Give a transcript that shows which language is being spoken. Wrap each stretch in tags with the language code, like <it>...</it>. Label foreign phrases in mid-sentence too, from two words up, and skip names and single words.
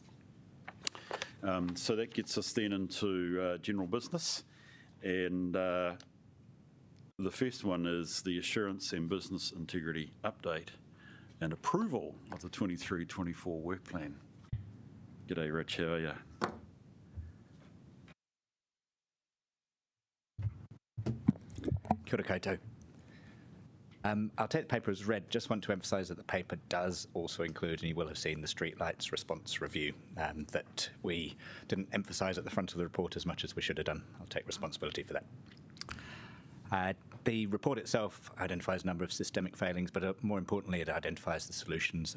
<en>So that gets us then into general business, and the first one is the Assurance and Business Integrity Update and approval of the 23-24 work plan. G'day, Rich, how are you?</en> <mi>Kia ora koutou.</mi> <en>I'll take the paper as read. Just want to emphasise that the paper does also include, and you will have seen, the streetlights response review that we didn't emphasise at the front of the report as much as we should have done. I'll take responsibility for that. The report itself identifies a number of systemic failings, but more importantly, it identifies the solutions.</en>